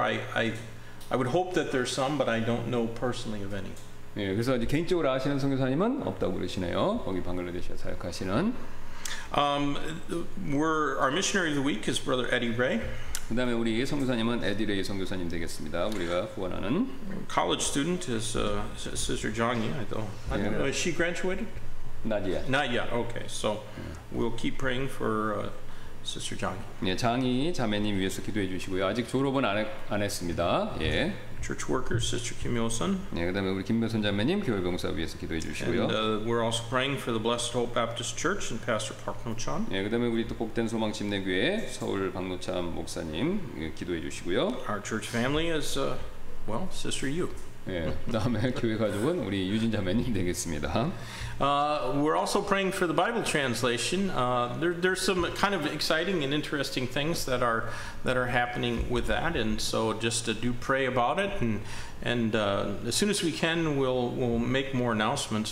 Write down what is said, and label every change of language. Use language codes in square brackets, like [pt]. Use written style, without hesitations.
[en] I would hope that there's some, but I don't know personally of any. [ko] 예, 그래서 이제 개인적으로 아시는 선교사님은 없다고 그러시네요. 거기 방글라데시에 사역하시는. [en] Our missionary of the week is Brother Eddie Ray. [ko] 그다음에 우리 선교사님은 에디레이 선교사님 되겠습니다. 우리가 후원하는. [en] College student is Sister Johnny. I don't know. Is she graduated? Not yet. Not yet. Okay, so we'll keep praying for Sister Johnny. [ko] 예, 장희 자매님 위해서 기도해 주시고요. 아직 졸업은 안 했습니다. 예. [en] Church workers, Sister Kim Yo-sun. [ko] 예, 그다음에 우리 김묘선 자매님 교회 봉사 위해서 기도해 주시고요. [en] And we're also praying for the Blessed Hope Baptist Church and Pastor Park No-chan. [ko] 예, 그다음에 우리 또 복된 소망 침례교회 서울 박노참 목사님 기도해 주시고요. [en] Our church family is Sister Yu. [ko] 예, 그다음에 교회 가족은 우리 유진 자매님 되겠습니다. [en] We're also praying for the Bible translation. There's some kind of exciting and interesting things that are happening with that, and so just do pray about it. And as soon as we can, we'll make more announcements.